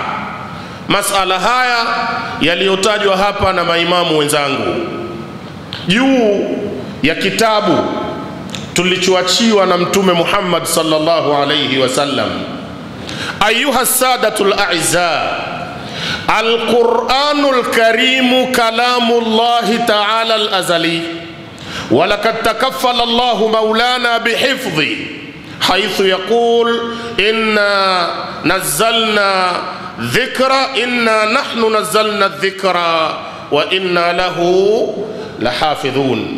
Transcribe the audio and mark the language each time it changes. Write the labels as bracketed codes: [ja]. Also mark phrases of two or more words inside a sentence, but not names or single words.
[sw] Masala haya yaliyotajwa hapa na maimamu wenzangu juu ya kitabu tulichoachiwa na Mtume Muhammad [ar] صلى الله عليه وسلم. أيها السادة الأعزاء، القرآن الكريم كلام الله تعالى الأزلي، ولقد تكفل الله مولانا بحفظه حيث يقول إنا نزلنا الذكر، إنا نحن نزلنا الذكر وإنا له لحافظون.